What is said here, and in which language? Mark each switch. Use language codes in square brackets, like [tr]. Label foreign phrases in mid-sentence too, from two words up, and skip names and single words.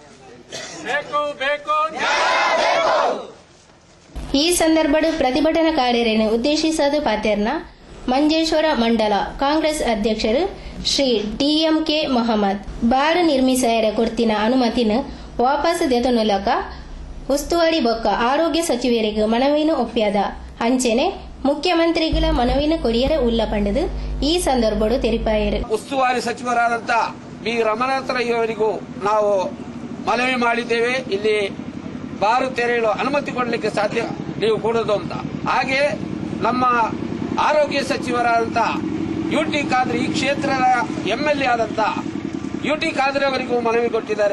[tcy] ಈ ಸಂದರ್ಭದ ಪ್ರತಿಭಟನಾಕಾರರನ್ನು ಉದ್ದೇಶಿಸದ ಪಾತೆರ್ನ ಮಂಜೇಶ್ವರ ಮಂಡಲ ಕಾಂಗ್ರೆಸ್ ಅಧ್ಯಕ್ಷರು ಶ್ರೀ ಡಿಎಂಕೆ ಮೊಹಮ್ಮದ್ ಬಾರು ನಿರ್ಮಿಸಾಯರ ಕೊಡ್ತಿನ ಅನುಮತಿನ ವಾಪಸ್ ದೆತನುಲಕ ಉಸ್ತುವಾರಿ ಬೊಕ್ಕ ಆರೋಗ್ಯ ಸಚಿವರಿಗೆ ಮನವಿನ ಒಪ್ಪ್ಯಾದ ಅಂಚೆನೆ ಮುಖ್ಯಮಂತ್ರಿಗಳ ಮನವಿನ ಕೊರಿಯರ ಉಲ್ಲ ಪಂಡದು ಈ ಸಂದರ್ಭದ ತೆರಿಪಾಯರು. [kn] ಉಸ್ತುವಾರಿ ಸಚಿವರಾದಂತ ಬಿ ರಮಣಾಥರಯ್ಯವರಿಗೂ ನಾವು ಮನವಿ ಮಾಡಿದ್ದೇವೆ. ಇಲ್ಲಿ ಬಾರು ತೆರೆಯಲು ಅನುಮತಿ ಕೊಡಲಿಕ್ಕೆ ಸಾಧ್ಯ ನೀವು ಕೊಡೋದು ಅಂತ. ಹಾಗೆ ನಮ್ಮ ಆರೋಗ್ಯ ಸಚಿವರಾದಂತ ಯುಟಿ ಖಾದ್ರಿ ಈ ಕ್ಷೇತ್ರದ ಎಂಎಲ್ಎ ಆದಂತ ಯುಟಿ ಖಾದ್ರಿ ಅವರಿಗೂ ಮನವಿ ಕೊಟ್ಟಿದ್ದಾರೆ.